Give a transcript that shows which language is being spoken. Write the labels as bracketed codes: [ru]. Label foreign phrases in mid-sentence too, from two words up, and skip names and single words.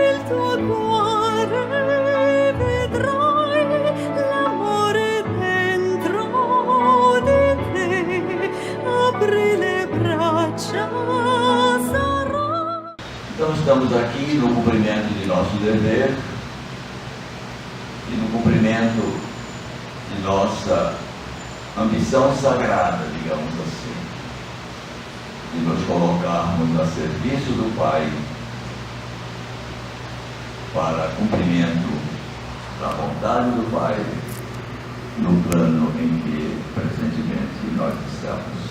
[it] tuo cuore vedrai l'amore dentro di te, apri le braccia, sarà. [pt] Então estamos aqui no cumprimento de nosso dever e no cumprimento de nossa ambição sagrada, digamos assim, de nos colocarmos a serviço do Pai para cumprimento da vontade do Pai no plano em que presentemente nós estamos.